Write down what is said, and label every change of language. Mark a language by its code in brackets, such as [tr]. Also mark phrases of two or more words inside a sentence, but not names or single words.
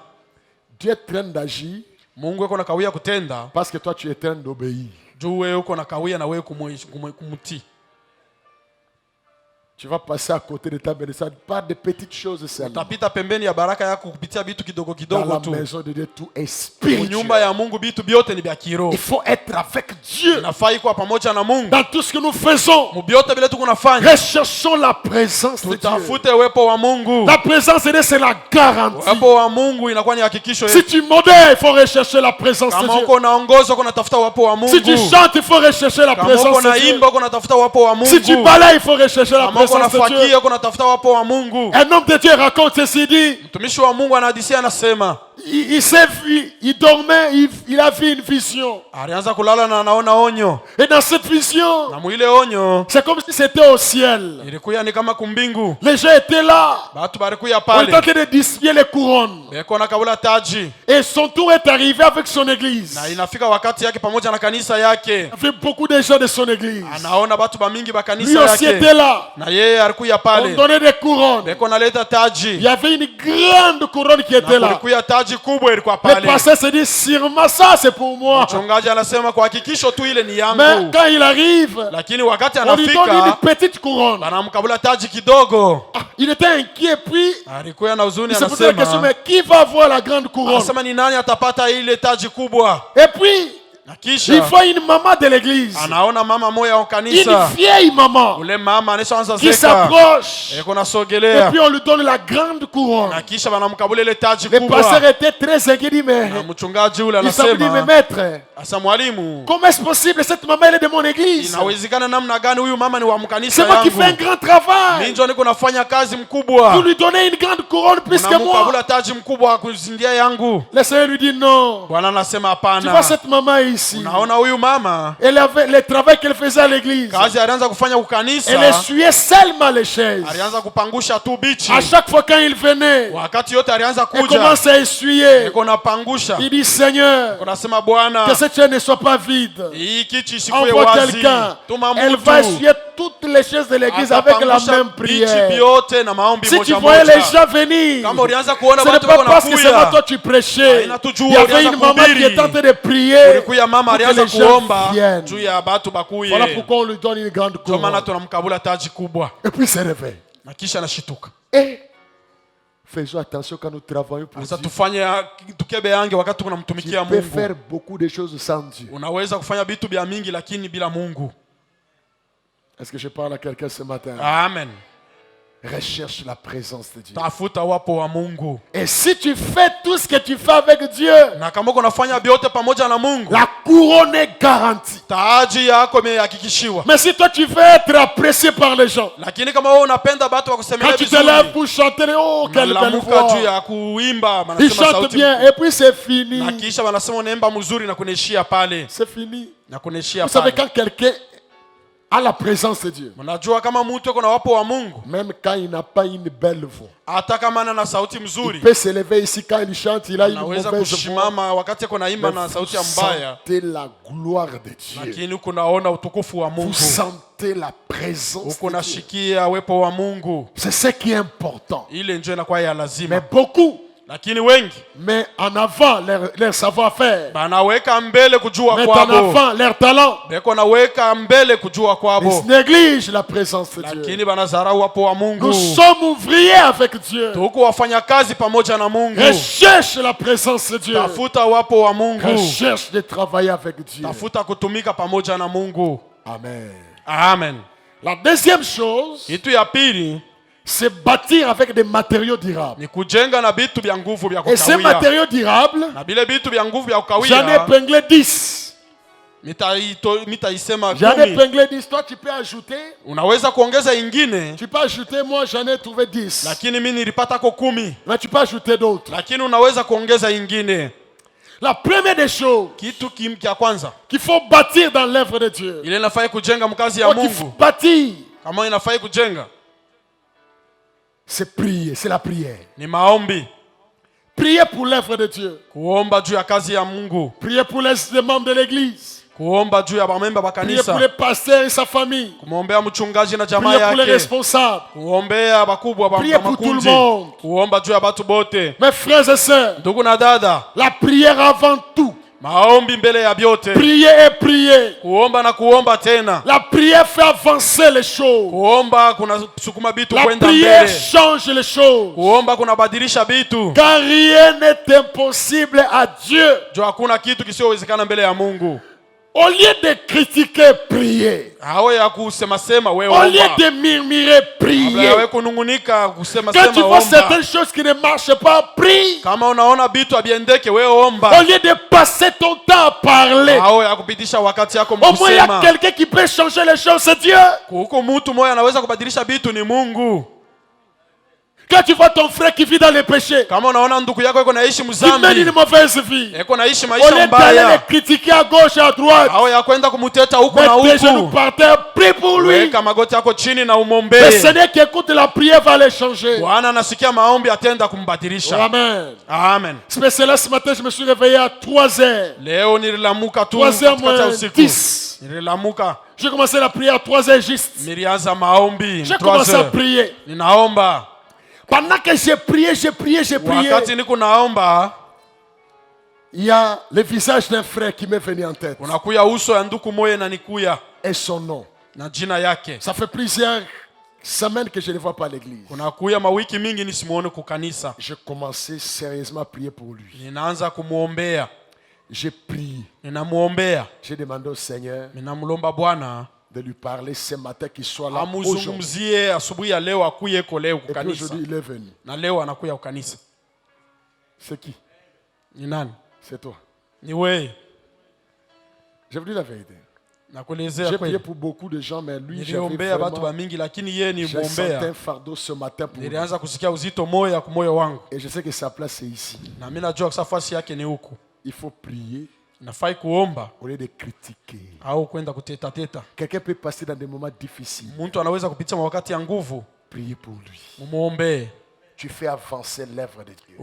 [fr] Dieu traîne d'agir [sw] Mungu yuko na kawia kutenda [fr] parce que toi, tu es train d'obéir. [sw] juu wewe uko na kawia na wewe kumtii. [fr] Tu vas passer à côté de ta bénédiction par des petites choses seulement. [sw] Utapita pembeni ya baraka yako kupitia vitu kidogo [fr] Dans [sw] kidogo [fr] la [sw] tu. [fr] maison de Dieu, tout est [sw] Nyumba [fr] spirituel. [sw] ya Mungu vitu vyote ni vya kiroho. [fr] Il faut être avec Dieu. [sw] Inafai kuwa pamoja na Mungu. [fr] Dans tout ce que nous faisons, [sw] Mubyote vile tuko nafanya. [fr] recherchons la présence de Dieu. [sw] Tutafute uwepo wa Mungu. [fr] La présence de Dieu, c'est la garantie. [sw] Uwepo wa Mungu inakuwa ni hakikisho [fr] Si [sw] yetu. [fr] tu modères, il faut rechercher la présence de [sw] Kama [fr] Dieu. [sw] uko unaongoza uko unatafuta uwepo wa [fr] Si tu [sw] Mungu. [fr] chantes, il faut rechercher la [sw] Kama uko [fr] présence de Dieu. [sw] unaimba uko unatafuta uwepo wa [fr] Si tu [sw] Mungu. [fr] balayes, il faut rechercher la [sw] Kama uko [fr] présence de Dieu. [sw] unafakia uko unatafuta uwepo wa Mungu. [fr] Un homme de Dieu raconte ceci, dit, [sw] Mtumishi wa Mungu anahadisia anasema, [fr] il dormait, il a vu une vision. [sw] alianza kulala na anaona onyo. [fr] Et dans cette vision, [sw] Na mwile onyo [fr] c'est comme si c'était au ciel. [sw] ilikuwa ni kama kumbingu. [fr] Les gens étaient là. [sw] Batu barikuya [fr] On [sw] pale. [fr] était en train de distribuer les couronnes. [sw] Beko na kabula taji. [fr] Et son tour est arrivé avec son église. [sw] Na inafika wakati yake pamoja na kanisa yake. [fr] Il y avait beaucoup de gens de son église. [sw] Anaona batu bamingi ba [fr] Lui [sw] kanisa [fr] aussi [sw] yake. [fr] était là. [sw] Na yeye alikuya [fr] On [sw] pale. [fr] donnait des couronnes. [sw] Beko naleta [fr] Il [sw] taji. [fr] y avait une grande couronne qui était [sw] Na [fr] là. [sw] kulikuya taji kubwa ilikuwa [fr] Le [sw] pale. [fr] pasteur se dit, sûrement ça c'est pour moi. [sw] Mchungaji anasema kwa hakikisho tu ile ni [fr] Mais [sw] yangu. [fr] quand il arrive, [sw] Lakini wakati [fr] on lui donne une [sw] anafika [fr] petite couronne. [sw] anamkabula taji kidogo. [fr] Ah, il était inquiet, puis [sw] Alikuwa na huzuni [fr] il se posait la question, [sw] anasema. [fr] mais qui va avoir la grande couronne? [sw] Anasema ni nani atapata ile taji kubwa? [fr] Et puis, [sw] Na [fr] il [sw] kisha [fr] voit une maman de l'église. [sw] anaona mama moya wa [fr] Une [sw] kanisa. [fr] vieille maman [sw] Ule mama anaanza [fr] qui [sw] zeka. [fr] s'approche. [sw] Eko [fr] Et [sw] nasogelea. [fr] puis on lui donne la grande couronne. [sw] Na kisha banamkabula ile taji [fr] Le pasteur [sw] kubwa. [fr] était très inquiet, il dit, mais [sw] Na mchungaji ule [fr] il s'est dit, mais [sw] anasema, [fr] maître, [sw] asa mwalimu, [fr] comment est-ce possible? Cette maman, elle est de mon église. [sw] inawezekana namna gani huyu mama ni wa [fr] C'est [sw] mkanisa [fr] moi qui fais un [sw] yangu? [fr] grand travail. [sw] Mimi ndio niko nafanya kazi [fr] Vous [sw] mkubwa. [fr] lui donnez une grande couronne plus que moi. [sw] Unamkabula taji mkubwa kuzindia yangu. [fr] Le Seigneur lui dit non. [sw] Bwana anasema [fr] Tu vois [sw] hapana. [fr] cette maman ici. [sw] Naona huyu mama [fr] Elle avait le travail qu'elle faisait à l'église. [sw] kazi alianza kufanya [fr] Elle [sw] ukanisa. [fr] essuyait seulement les chaises. [sw] Alianza kupangusha tu bichi. [fr] À chaque fois quand il venait, [sw] Wakati yote alianza [fr] elle [sw] kuja. [fr] commence à essuyer. [sw] Niko napangusha. [fr] Il dit Seigneur, [sw] Unasema Bwana, [fr] que cette chaise ne soit pas vide. [sw] hii kiti isikuwe [fr] Envoie [sw] wazi. [fr] quelqu'un. [sw] Tuma [fr] Elle [sw] mtu. [fr] va essuyer toutes les chaises de l'église avec la [sw] Atapangusha [fr] même [sw] bichi [fr] prière. [sw] vyote na maombi [fr] Si tu [sw] moja [fr] voyais les [sw] moja. [fr] gens venir, [sw] Kama ulianza kuona [fr] ce n'est [sw] watu [fr] pas [sw] wako [fr] parce que c'est moi [sw] nakuya. [fr] toi tu prêchais. [sw] Haina tu juu [fr] Il y avait [sw] ulianza [fr] une maman qui [sw] kuhubiri. [fr] était en train de prier [sw] Kulikuya mama [fr] pour que [sw] alianza [fr] les gens [sw] kuomba [fr] viennent. [sw] juu ya batu bakuye. [fr] Voilà pourquoi on lui donne une grande [sw] Ndio maana [fr] couronne. [sw] tunamkabula taji kubwa. [fr] Et puis il se réveille. [sw] Na kisha anashituka. [fr] Et faisons attention quand nous travaillons pour [sw] Sasa [fr] Dieu. [sw] tufanye tukebe yange wakati [fr] Tu [sw] tunamtumikia [fr] peux [sw] Mungu. [fr] faire beaucoup de choses sans Dieu. [sw] Unaweza kufanya vitu vya mingi lakini bila Mungu. [fr] Est-ce que je parle à quelqu'un ce matin? [sw] Amen. [fr] Recherche la présence de Dieu. [sw] Tafuta wapo wa Mungu. [fr] Et si tu fais tout ce que tu fais avec Dieu, [sw] Na kama uko nafanya vyote pamoja na Mungu, [fr] la couronne est garantie. [sw] taji yako imehakikishiwa. [fr] Mais si toi tu veux être apprécié par les gens, [sw] Lakini kama wewe unapenda watu wakusemelea [fr] quand tu te lèves [sw] vizuri, [fr] pour chanter, oh, quelle belle [sw] unalamuka juu [fr] voix. [sw] ya kuimba, [fr] Il [sw] wanasema [fr] chante [sw] sauti [fr] bien et puis c'est fini. [sw] na kisha wanasema unaimba mzuri na kunaishia pale. [fr] C'est fini. [sw] Na kunaishia [fr] Vous savez, [sw] pale. [fr] quand quelqu'un a la présence de Dieu, [sw] Unajua kama mtu yuko na wapo wa Mungu, [fr] même quand il n'a pas une belle voix, [sw] hata kama ana sauti [fr] il [sw] mzuri, [fr] peut se lever ici quand il chante, il a une [sw] anaweza [fr] mauvaise voix. [sw] kushimama wakati yuko naimba [fr] Mais [sw] na [fr] vous [sw] sauti ya mbaya, [fr] sentez la gloire de Dieu. [sw] lakini kunaona utukufu wa [fr] Vous [sw] Mungu. [fr] sentez la présence [sw] Huko [fr] de Dieu. [sw] nashikia uwepo wa Mungu. [fr] C'est ce qui est important. [sw] Ile ndio inakuwa ya [fr] Mais [sw] lazima. [fr] beaucoup [sw] Lakini wengi [fr] mettent en avant leur savoir-faire, [sw] banaweka mbele kujua [fr] mettent en [sw] kwabo. [fr] avant leur talent. [sw] Beko naweka mbele kujua kwabo. [fr] Ils négligent la présence de Dieu. [sw] Lakini banazarau wapo wa Mungu. [fr] Nous sommes ouvriers avec Dieu. [sw] Tuko wafanya kazi pamoja na Mungu. [fr] Recherche la présence de Dieu. [sw] Tafuta wapo wa Mungu. [fr] Recherche de travailler avec Dieu. [sw] Tafuta kutumika pamoja na Mungu. [fr] Amen. [sw] Amen. [fr] La deuxième chose, [sw] Kitu ya pili [fr] c'est bâtir avec des matériaux durables. [sw] ni kujenga na vitu vya nguvu vya [fr] Et ces [sw] kukawia. [fr] matériaux durables, [sw] Na bile vitu vya nguvu vya [fr] j'en ai [sw] kukawia [fr] épinglé 10. [sw] mitaisema [fr] J'en ai [sw] 10. [fr] épinglé 10. Toi, tu peux ajouter. [sw] Unaweza kuongeza ingine, [fr] Tu peux ajouter. Moi, j'en ai trouvé 10. [sw] lakini mimi nilipata ko 10. [fr] Mais tu peux ajouter d'autres. [sw] Lakini unaweza kuongeza ingine. [fr] La première des choses [sw] Kitu kia kwanza [fr] qu'il faut bâtir dans l'œuvre de Dieu, [sw] ile inafai kujenga mkazi ya [fr] ou qu'il faut [sw] Mungu, [fr] bâtir, [sw] kama inafai kujenga [fr] c'est prier, c'est la prière. [sw] ni maombi, [fr] Prier pour l'œuvre de Dieu. [sw] kuomba juu ya kazi ya Mungu, [fr] Prier pour les membres de l'église. [sw] kuomba juu ya bamemba ba [fr] Prier pour [sw] kanisa, [fr] les pasteurs et sa famille. [sw] kumwombea mchungaji na jamaa [fr] Prier pour les [sw] yake, [fr] responsables. [sw] kuombea bakubwa ba [fr] Prier pour tout le [sw] makundi, [fr] monde. [sw] kuomba juu ya batu bote. [fr] Mes frères et sœurs, [sw] Ndugu na dada, [fr] la prière avant tout, [sw] Maombi mbele ya vyote. [fr] Prier et prier. [sw] Kuomba na kuomba tena. [fr] La prière fait avancer les choses. [sw] Kuomba kuna sukuma bitu [fr] La [sw] kwenda [fr] prière [sw] mbele. [fr] change les choses. [sw] Kuomba kuna badilisha bitu. [fr] Car rien n'est impossible à Dieu. [sw] Jo hakuna kitu kisichowezekana mbele ya Mungu. [fr] Au lieu de critiquer, prier. [sw] Hao ya kusema sema wewe [fr] Au lieu [sw] omba. [fr] de murmurer, prier. [sw] Wewe kunungunika kusema [fr] Quand tu [sw] sema [fr] vois [sw] omba. [fr] certaines choses qui ne marchent pas, prie. [sw] Kama unaona bitu abiendeke wewe [fr] Au [sw] omba. [fr] lieu de passer ton temps à parler. [sw] Hao ya kupitisha wakati yako [fr] Au moins il y a [sw] mkusema. [fr] quelqu'un qui peut changer les choses, c'est Dieu. [sw] Huko mtu moja anaweza kubadilisha bitu ni Mungu. [fr] Quand tu vois ton frère qui vit dans le péché, [sw] Kama unaona ndugu yako yuko naishi [fr] qui mène [sw] mzambi, [fr] une mauvaise vie, [sw] yuko naishi [fr] au lieu [sw] maisha [fr] d'aller [sw] mbaya, [fr] les critiquer à gauche et à droite, [sw] hao ya kwenda kumuteta huku na [fr] mets tes genoux [sw] huku, [fr] par terre, prie pour lui. [sw] weka magoti yako chini na [fr] Le [sw] umwombee. [fr] Seigneur qui écoute la prière va les changer. [sw] Bwana anasikia maombi, atenda kumbadilisha. [fr] Amen. [sw] Amen. [fr] C'est cela, ce matin, je me suis réveillé à 3 heures. [sw] Leo nililamuka tu [fr] 3 heures [sw] katikati ya [fr] moins [sw] usiku. [fr] 10. [sw] Nililamuka, [fr] J'ai commencé la prière à 3 heures juste. [sw] nilianza maombi [fr] J'ai [sw] 3 [fr] commencé à [sw] heures. [fr] prier. [sw] Ninaomba. [fr] Pendant que j'ai prié, [sw] Wakati niko naomba, [fr] il y a le visage d'un frère qui m'est venu en tête. [sw] unakuya uso ya nduku moye na nikuya [fr] Et son nom. [sw] na jina yake. [fr] Ça fait plusieurs semaines que je ne le vois pas à l'église. [sw] Kunakuya mawiki mingi nisimuone kukanisa. [fr] J'ai commencé sérieusement à prier pour lui. [sw] Ninaanza kumuombea. [fr] J'ai prié. [sw] Ninamuombea. [fr] J'ai demandé au Seigneur [sw] Ninamlomba Bwana [fr] de lui parler ce matin qu'il soit là aujourd'hui. [sw] amuzungumzie asubuhi ya leo, akuye ko leo [fr] Et puis [sw] kukanisa. [fr] aujourd'hui, il est venu. [sw] Na leo anakuya kukanisa. [fr] C'est qui? [sw] Ni nani? [fr] C'est toi. [sw] Ni wewe. [fr] Je vous dis la vérité. [sw] Nakuelezea [fr] J'ai [sw] kweli. [fr] prié pour beaucoup de gens, mais lui, j'avais [sw] Niliombea watu [fr] vraiment... [sw] ba mingi lakini yeye ni [fr] J'ai senti un [sw] muombea. [fr] fardeau ce matin pour lui. [sw] Nilianza kusikia uzito moyo kwa moyo wangu. [fr] Et je sais que sa place est ici. [sw] Na mimi najua safari yake ni huku. [fr] Il faut prier [sw] Nafai kuomba [fr] au lieu de critiquer. [sw] au kwenda kuteta teta. [fr] Quelqu'un peut passer dans des moments difficiles. [sw] Mtu anaweza kupitia wakati ya nguvu. [fr] Priez pour lui. [sw] Mumuombee. [fr] Tu fais avancer l'œuvre de Dieu.